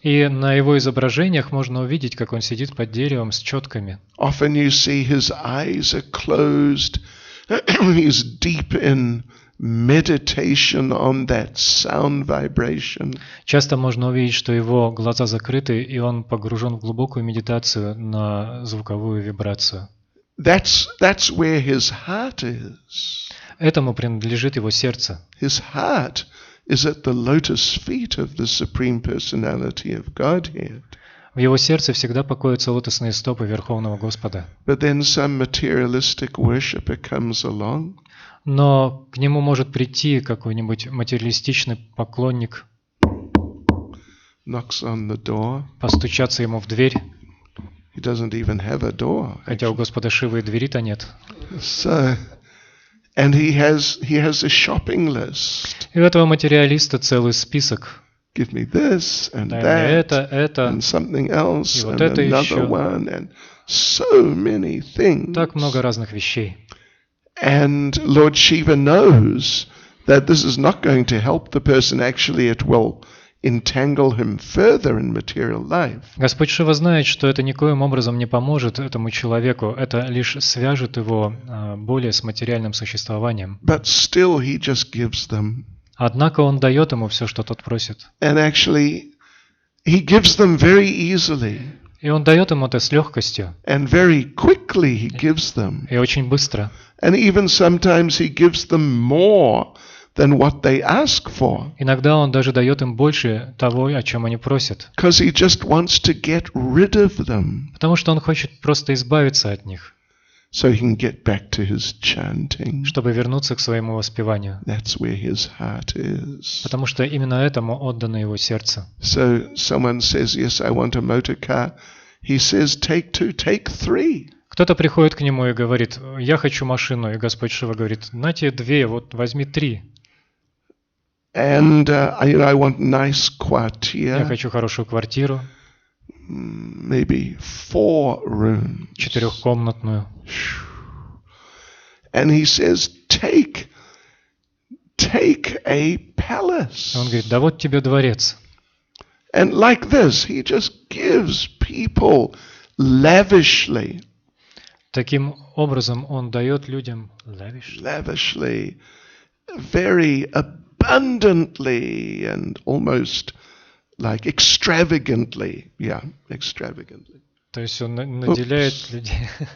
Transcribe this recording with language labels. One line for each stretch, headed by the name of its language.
Russian: И на его изображениях можно увидеть, как он сидит под деревом с четками.
English: Often you see his eyes are closed. He's deep in meditation on that sound vibration.
Russian: Часто можно увидеть, что его глаза закрыты, и он погружен в глубокую медитацию на звуковую вибрацию.
English: That's where his heart is.
Russian: Этому принадлежит его сердце.
English: His heart is at the lotus feet of the Supreme Personality of Godhead.
Russian: В его сердце всегда покоятся лотосные стопы Верховного Господа.
English: But then some materialistic worshipper comes along.
Russian: Но к нему может прийти какой-нибудь материалистичный поклонник,
English: Knocks on the door.
Russian: постучаться ему в дверь,
English: He doesn't even have a door.
Russian: хотя у Господа Шивы и двери-то нет.
English: So, and he has a shopping list.
Russian: И у этого материалиста целый список.
English: Give me this and
Russian: Дай мне
English: that
Russian: это,
English: and something else
Russian: и вот
English: and
Russian: это
English: another
Russian: еще.
English: one and so many things.
Russian: Так много разных вещей.
English: And Lord Shiva knows that this is not going to help the person. Actually, it will entangle him further in material life.
Russian: Господь Шива знает, что это никоим образом не поможет этому человеку, это лишь свяжет его более с материальным существованием.
English: But still, he just gives them.
Russian: Однако он дает ему все, что тот просит.
English: And actually, he gives them very easily.
Russian: И он дает ему это с легкостью,
English: And very quickly he gives them.
Russian: и очень быстро.
English: And even sometimes he gives them more than what they ask for.
Russian: Иногда он даже дает им больше того, о чем они просят.
English: Because he just wants to get rid of them.
Russian: Потому что он хочет просто избавиться от них,
English: So he can get back to his chanting.
Russian: чтобы вернуться к своему воспеванию.
English: That's where his heart is.
Russian: Потому что именно этому отдано его сердце.
English: So someone says, yes, I want a motor car. He says, take 2, take 3.
Russian: Кто-то приходит к нему и говорит: я хочу машину, и Господь Шива говорит: на тебе 2, вот возьми 3.
English: And I want nice
Russian: Я
French: quartier,
Russian: хочу хорошую квартиру,
English: maybe 4 rooms.
Russian: 4-комнатную.
English: And he says, take a palace.
Russian: Он говорит: да вот тебе дворец.
English: And like this, he just gives people lavishly,
Russian: Таким образом он дает людям lavish,
English: lavishly, very abundantly, and almost like extravagantly. Yeah, extravagantly.
Russian: то есть он наделяет людей